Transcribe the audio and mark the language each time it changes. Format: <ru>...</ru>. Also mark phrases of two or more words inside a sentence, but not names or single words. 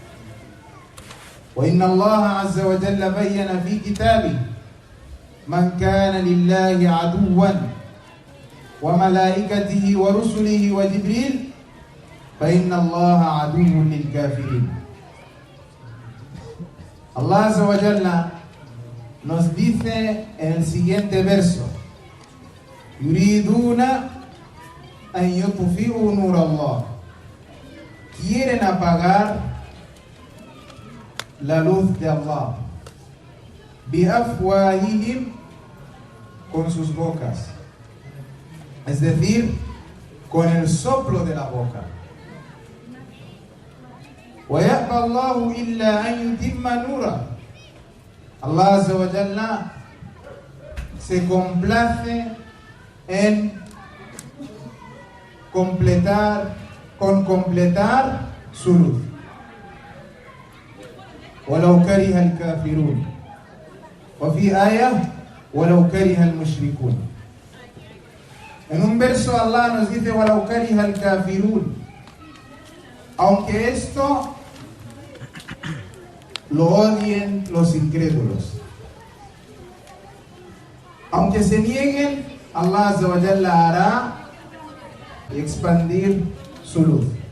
<ar>وإن الله عز وجل بين في كتابه من كان لله عدوا وملائكته ورسله وجبريل فإن الله عدو للكافرين.</ar> <es>Allah</es> <ar>عز وجل</ar> <es>nos dice en el siguiente verso:</es> <ar>يريدون أن يطفئوا نور الله,</ar> <es>quieren apagar la luz de Allah. biafwahihim, con sus bocas, es decir, con el soplo de la boca.</es> <ar>وَيَأْبَى اللَّهُ إِلَّا أَن يُتِمَّ نُورَهُ.</ar> <es>Allah</es> <ar>عز وجل</ar> <es>se complace en completar su luz.</es> <ar>وَلَوْ كَرِهَ الْكَافِرُونَ. وفي آية وَلَوْ كَرِهَ الْمُشْرِكُونَ.</ar> <es>En un verso Allah nos dice</es> <ar>وَلَوْ كَرِهَ الْكَافِرُونَ,</ar> <es>aunque esto lo odien los incrédulos, aunque se nieguen, Allah</es> <ar>عز وجل</ar> <es>hará expandir su luz.</es>